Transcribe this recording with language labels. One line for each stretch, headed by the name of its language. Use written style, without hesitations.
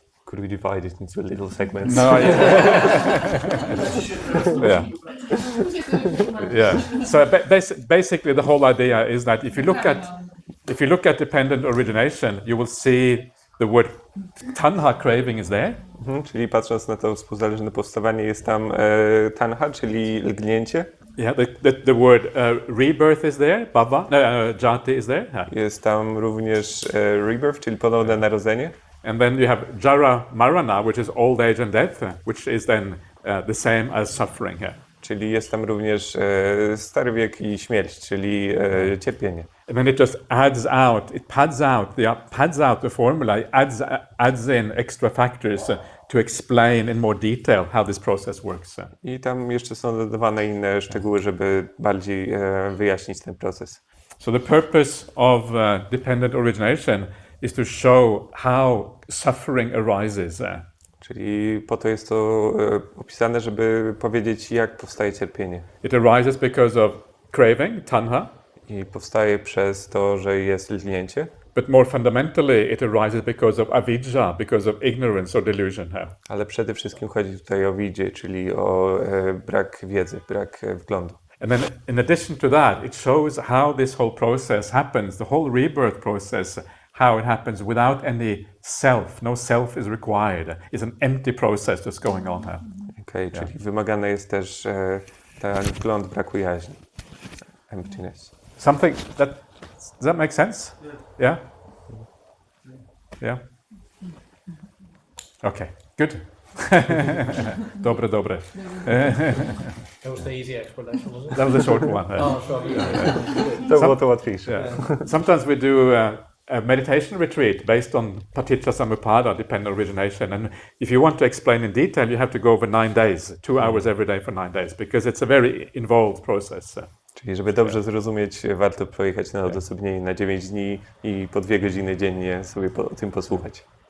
English: Could we divide it into little segments? No, So basically, the whole idea is that if you look at if you look at dependent origination, you will see the word tanha, craving, is there.
Polish: Czyli patrząc na to współzależne powstawanie, jest tam tanha, czyli lgnięcie.
English: Yeah, the word rebirth is there, bhava, jati is there.
Polish: Jest tam również rebirth, czyli ponowne narodzenie.
English: And then you have jara marana, which is old age and death, which is then the same as suffering here.
Polish: Czyli jest tam również stary wiek i śmierć, czyli cierpienie.
English: And then it just adds out, it pads out the formula, it adds in extra factors to explain in more detail how this process works.
Polish: I tam jeszcze są dodawane inne szczegóły, żeby bardziej wyjaśnić ten proces.
English: So the purpose of dependent origination is to show how suffering arises.
Polish: Czyli po to jest to opisane, żeby powiedzieć, jak powstaje cierpienie.
English: It arises because of craving, tanha.
Polish: I powstaje przez to, że jest lgnięcie.
English: But more fundamentally, it arises because of avidya, because of ignorance or delusion.
Polish: Ale przede wszystkim chodzi tutaj o widzie, czyli o brak wiedzy, brak wglądu.
English: And then in addition to that, it shows how this whole process happens, the whole rebirth process, how it happens without any self. No self is required. It's an empty process just going on here.
Polish: Okej, czyli wymagany jest też ten wgląd braku jaźni.
English: Emptiness. Something does that make sense? Yeah? Yeah? Okay, good.
Polish: Dobre.
English: That was the easy explanation, was it? That was a short one. Oh, sure.
Polish: To było to łatwiejsze.
English: Yeah. Sometimes we do a meditation retreat based on paticca samuppada, dependent origination. And if you want to explain in detail, you have to go over 9 days, 2 hours every day for 9 days, because it's a very involved process.
Polish: Czyli żeby dobrze zrozumieć, warto pojechać na odosobnienie na 9 dni i po 2 godziny dziennie sobie o tym posłuchać.